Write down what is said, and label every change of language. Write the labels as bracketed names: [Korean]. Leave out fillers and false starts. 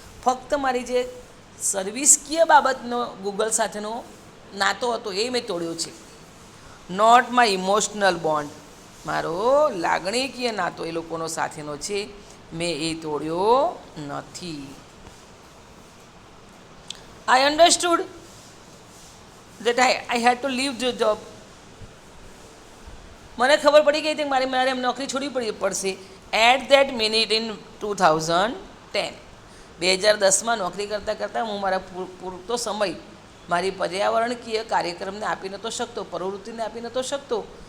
[Gujarati] ફક્ત મારી જે સર્વિસકીય બાબતનો ગૂગલ સાથેનો નાતો હતો એ મેં તોડ્યો છે. [English] Not my emotional bond. [Gujarati] મારો લાગણીકીય નાતો એ લોકોનો સાથેનો છે, મેં એ તોડ્યો નથી. [English] I understood that I had to leave the job. [Gujarati] મને ખબર પડી ગઈ હતી કે મારે એમ નોકરી છોડવી પડશે. [English] at that minute in 2010, [Gujarati] 2010માં નોકરી કરતાં કરતાં હું મારા પૂરતો સમય મારી પર્યાવરણકીય કાર્યક્રમને આપી નહોતો શકતો, પ્રવૃત્તિને આપી નહોતો શકતો.